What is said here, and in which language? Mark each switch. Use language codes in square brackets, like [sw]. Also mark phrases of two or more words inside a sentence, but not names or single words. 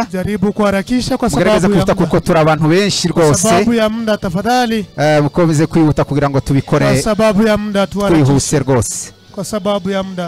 [sw] Jaribu kuharakisha kwa sababu [rw] mugerageze kwihuta kuko turi abantu benshi rwose. [sw] Kwa sababu ya muda tafadhali. [rw] Mukomeze kwihuta kugira ngo tubikore. [sw] Kwa sababu ya muda tuharakishe. [rw] Twihuse rwose. [sw] Kwa sababu ya muda.